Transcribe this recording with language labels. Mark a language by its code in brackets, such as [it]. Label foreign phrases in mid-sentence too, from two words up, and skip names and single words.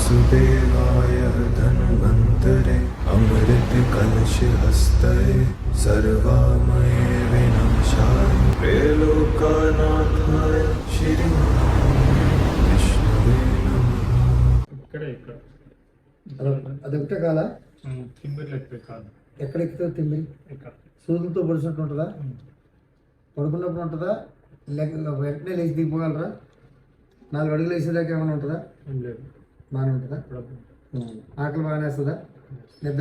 [sa] देवाय धन्वन्तरे अमृत कलश हस्तये सर्वामये विनाशाय त्रैलोक्यनाथाय श्री विष्णवे नमः। [te] ఇక్కడ అది ఒకటే కాల తిమ్మిరి ఎక్కడ కాదు, ఎక్కడ ఎక్కుతుంది తిమ్మిరి? ఇక్కడ సూదులతో పొడిచినట్టు ఉంటుందా? పడుకున్నప్పుడు ఉంటుందా? వెంటనే లేచి దిగిపోగలరా? 4 అడుగులు వేసేదాకా ఏమైనా ఉంటుందా? ఏం లేదు, బాగానే ఉంటుందా? ఆకలి బాగానే వేస్తుందా? నిద్ర